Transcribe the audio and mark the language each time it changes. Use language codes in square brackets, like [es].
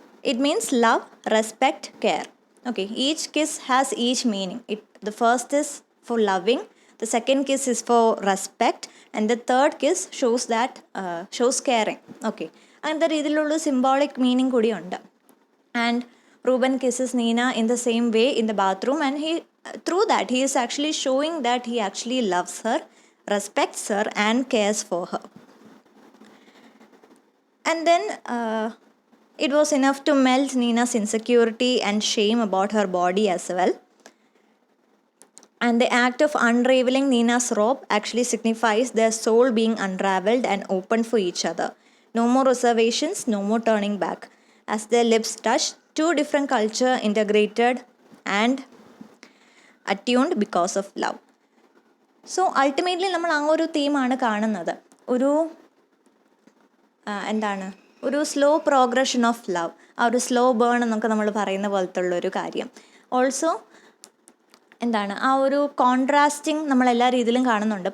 [en] It means love, respect, care. Okay, each kiss has each meaning. The first is for loving, the second kiss is for respect and the third kiss shows caring. [ml] Okay, അങ്ങനത്തെ രീതിയിലുള്ള symbolic meaning കൂടിയുണ്ട്. [en] And Ruben kisses Nina in the same way in the bathroom, and through that he is actually showing that he actually loves her, respects her and cares for her. And then it was enough to melt Nina's insecurity and shame about her body as well. And the act of unraveling Nina's robe actually signifies their soul being unraveled and open for each other. No more reservations, no more turning back. As their lips touch, 2 different cultures integrated and attuned because of love. [ml] So ultimately നമ്മൾ ആ ഒരു തീമാണ് കാണുന്നത്. ഒരു എന്താണ്, ഒരു [en] slow progression of love, [ml] ആ ഒരു slow burn എന്നൊക്കെ നമ്മൾ പറയുന്ന പോലത്തുള്ളൊരു കാര്യം. ഓൾസോ എന്താണ്, ആ ഒരു കോൺട്രാസ്റ്റിംഗ് നമ്മൾ എല്ലാ രീതിയിലും കാണുന്നുണ്ട്.